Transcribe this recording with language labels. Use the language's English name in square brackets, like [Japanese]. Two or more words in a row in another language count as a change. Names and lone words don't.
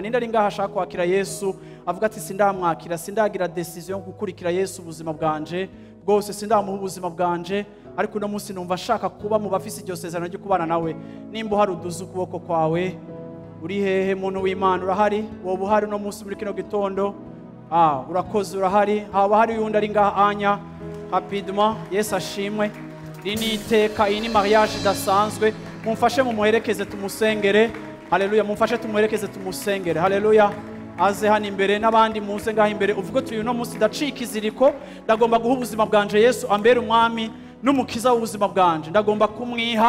[Rundi] Ninde ari ngaha ashaka kwakira Yesu, avuga ati sindamwakira, sindagira decision gukurikira Yesu ubuzima bwanje bwose, sindamuha ubuzima bwanje, ariko uno munsi numva ashaka kuba mu bafise iryo sezerano ryo kubana nawe. Nimba uhari uduze ukuboko kwawe. Uri hehe muntu w'Imana? Urahari? Wowe uhari uno munsi muri kino gitondo? Urakoze, urahari. Haba hari yundi ari ngaha anya rapidement. Yesu ashimwe. Rini iteka, iyi ni mariage idasanzwe. Mumfashe mumuherekeze tumusengere. Haleluya. Mumfashe tumuherekeze tumusengere. Haleluya. Aze hano imbere, n'abandi muze ngaha imbere, uvuga uti uyu no munsi ndacika iziriko, ndagomba guha ubuzima bwanje Yesu ambere umwami n'umukiza w'ubuzima bwanje, ndagomba kumwiha.